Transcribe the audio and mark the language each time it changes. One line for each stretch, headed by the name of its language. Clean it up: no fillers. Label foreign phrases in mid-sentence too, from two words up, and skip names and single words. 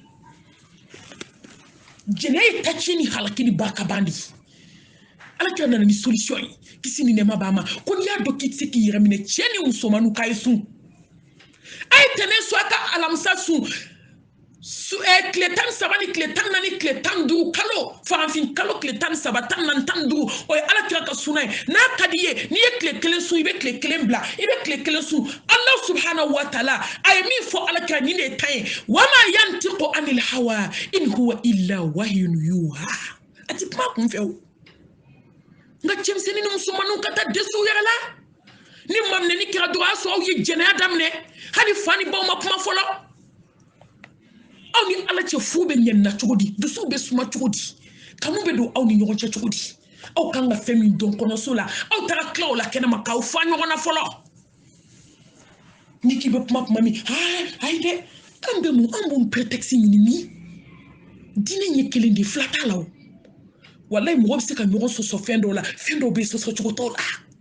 Bambara: jɛnɛ ye taciɲɛ ni halaki ni barika ban de ala kira nana ni solution ye kisi ni nɛɛma b'a ma ko n'i y'a dɔn k'i tɛ se k'i yɛrɛ minɛ cɛ ni musomaninw k'a ye sun a ye tɛnɛ so a ka alamisa sun tile 13 ni tile 14 tile 15 kalo farafin kalo tile 13 14 15 o ye ala kira ka suna ye n'a ka di ye n'i ye tile kelen sun i bɛ tile kelen bila i bɛ tile kelen sun
Arabic: الله سبحانه وتعالى
Bambara: a ye min fɔ ala kira nin de ye tan ye
Arabic: وما ينطق عن الهوى إن هو إلا وحي يوحى
Bambara: a ti kuma kun fɛ o nka cɛmisɛnnin ni musomaninw ka taa dɛsɛ u yɛrɛ la ni maminɛni kɛra dɔrɔn a sɔrɔ aw ye jɛnɛya daminɛ hali fa ni baw ma kuma fɔlɔ aw ni ala cɛ fu bɛ ɲɛnina cogo di dusuw bɛ suma cogo di kanu bɛ don aw ni ɲɔgɔn cɛ cogo di aw kan ka fɛn min dɔn kɔnɔso la aw taara tila o la kɛnɛma k'aw fa ɲɔgɔn na fɔlɔ ni k'i bɛ kuma min ayi dɛ an bɛ mun an b'o prétexte ɲini min diinɛ ɲɛ kelen de fila t'a la o wallahi mɔgɔ bɛ se ka ɲɔgɔn sɔsɔ fɛn dɔw la fɛn dɔw bɛ yen sɔsɔ cogo t'o la